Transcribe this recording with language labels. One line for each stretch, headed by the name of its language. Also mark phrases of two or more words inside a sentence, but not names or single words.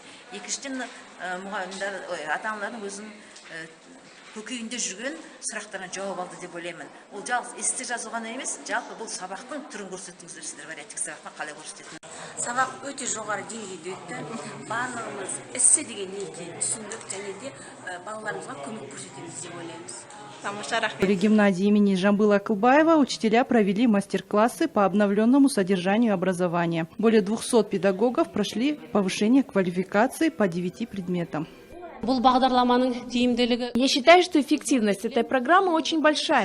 Kazakh: Екіншіден, ата-аналардың өзінің көкейінде жүрген сұрақтарына жауап алды деп ойлаймын. Ол жалғыз эссе жазу ғана емес, жалпы бұл сабақтың түрін көрсеттіңіздер сіздер, вариативтік сабақтың қалай көрсететінін. Сабақ өте жоғары деңгейде өтті. Барлығымыз эссе деген не екенін түсіндік және де балаларымызға көмек көрсетеміз деп ойлаймыз.
Russian: В гимназии имени Жамбыла Акылбаева учителя провели мастер-классы по обновленному содержанию образования. Более 200 педагогов прошли повышение квалификации по 9 предметам. Я считаю, что эффективность этой программы очень большая.